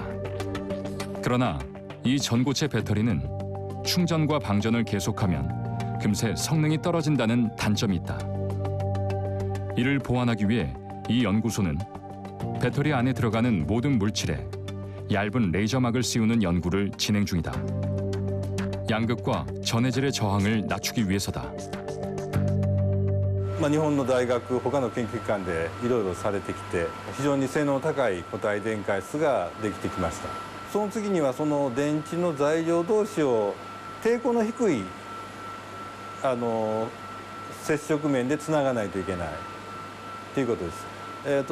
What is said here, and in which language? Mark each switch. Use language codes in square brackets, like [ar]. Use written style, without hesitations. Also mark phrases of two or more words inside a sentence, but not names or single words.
[ko] 그러나 이 전고체 배터리는 충전과 방전을 계속하면 금세 성능이 떨어진다는 단점이 있다. 이를 보완하기 위해 이 연구소는 배터리 안에 들어가는 모든 물질에 얇은 레이저막을 씌우는 연구를 진행 중이다. 양극과 전해질의 저항을 낮추기 위해서다. [ja] 日本の大学、他の研究機関でいろいろされてきて非常に性能の高い固体電解質ができてきました。その次にはその電池の材料同士を抵抗の低い接触面でつながないといけないということです。